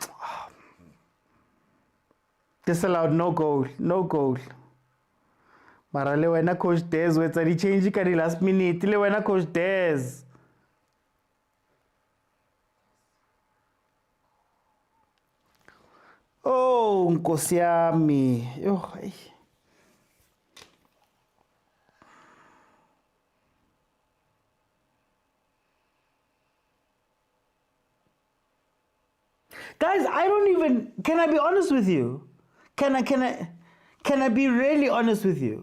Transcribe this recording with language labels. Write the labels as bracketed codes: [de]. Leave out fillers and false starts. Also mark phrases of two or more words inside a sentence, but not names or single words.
[en] Disallowed, no goal. No goal. [st] Mara le wena coach Des wetsa di change ka di [en] last minute [st] le wena coach Des. [zu] Oh, nkosi yami. [en] Yo, hey. Guys, I don't even, can I be honest with you? Can I be really honest with you?